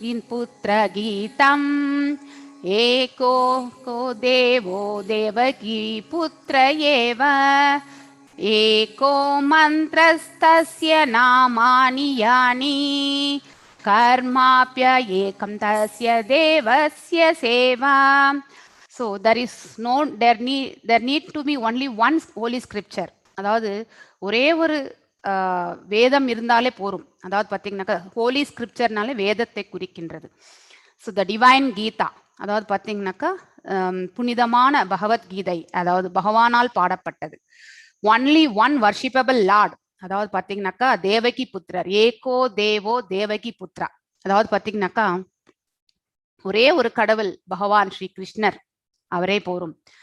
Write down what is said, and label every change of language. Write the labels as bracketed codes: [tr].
[sa] पुत्र गीतम् एको को देवो देवकी पुत्र एव एको मन्त्रस्तस्य नामानि यानि कर्माप्य एकं तस्य देवस्य सेवा. [en] So there need to be only one holy scripture. [ta] அதாவது ஒரே ஒரு வேதம் இருந்தாலே போரும். அதாவது பார்த்தீங்கன்னாக்கா ஹோலி ஸ்கிரிப்சர்னாலே வேதத்தை குறிக்கின்றது. [en] so the divine Gita, [ta] அதாவது பார்த்தீங்கன்னாக்கா புனிதமான பகவத்கீதை, அதாவது பகவானால் பாடப்பட்டது. [en] only one worshippable lord, [ta] அதாவது பார்த்தீங்கன்னாக்கா தேவகி புத்திரர், [sa] ஏகோ தேவோ தேவகி புத்ரா, [ta] அதாவது பார்த்தீங்கன்னாக்கா ஒரே ஒரு கடவுள் பகவான் ஸ்ரீ கிருஷ்ணர், அவரே போரும்.